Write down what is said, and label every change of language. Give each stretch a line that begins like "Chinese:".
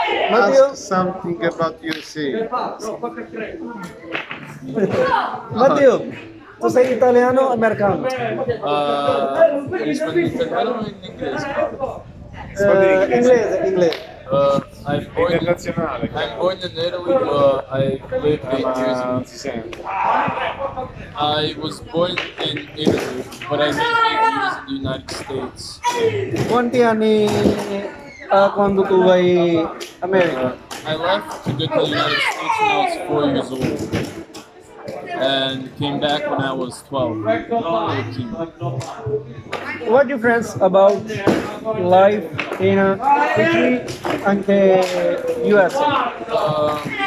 Italian: Matteo.
English: Ask something about USA.
Italian: Matteo, tu sei italiano o americano? Rispondi in italiano o in inglese? Inglese.
English: I'm born
Italian: Internazionale.
English: I'm born in Italy, but I lived 8 years in
Italian: Non si sente.
English: I was born in Italy, but I lived 8 years in the United States.
Italian: Quanti anni quando tu vai America?
English: I left to go to the United States when I was 4 years old, and came back when I was 12, 13. What do you friends about life in Italy anche US?